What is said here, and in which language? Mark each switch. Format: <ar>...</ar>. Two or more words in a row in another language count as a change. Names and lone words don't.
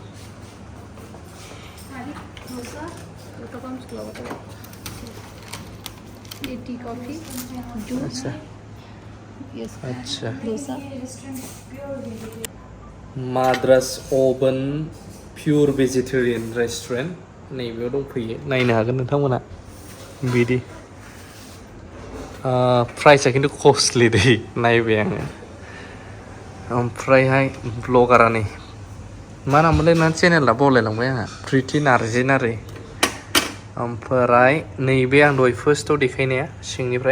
<en>ये tea coffee juice.</en> <hi>अच्छा डोसा।</hi> <brx>माद्रास ओवन प्योर वेजिटेरियन रेस्टुरेंट नैबेयाव दंफैयो नायनो हागोन नोंथांमोना बिदि प्राइसआ खिन्थु कस्टलि दै नायबाय आङो ओमफ्रायहाय ब्लगारा नै मा नाममोनलाय ना चेनेला बावलायलांबाय आंहा प्रिति नार्जिनारि ओमफ्राय नैबे आं दहाय फार्स्टआव देखायनाया सिंनिफ्राय</brx>